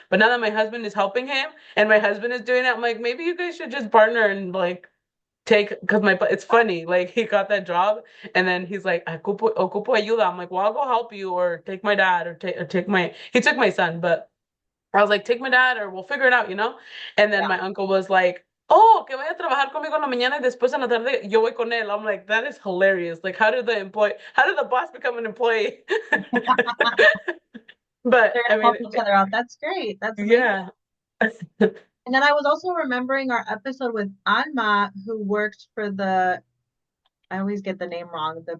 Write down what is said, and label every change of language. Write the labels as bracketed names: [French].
[English] But now that my husband is helping him and my husband is doing it, I'm like, maybe you guys should just partner and like because it's funny. Like, he got that job and then he's like, [Spanish] ocupo ayuda. [English] I'm like, well, I'll go help you or take my dad he took my son, but I was like, take my dad or we'll figure it out. And then Yeah. my uncle was like, oh, [Spanish] que vaya a trabajar conmigo en la mañana y después en la tarde yo voy con él. [English] I'm like, that is hilarious. Like, how did the boss become an employee? But They're I gonna mean, help each other out. That's great. That's amazing. yeah. And then I was also remembering our episode with Alma, who works for I always get the name wrong.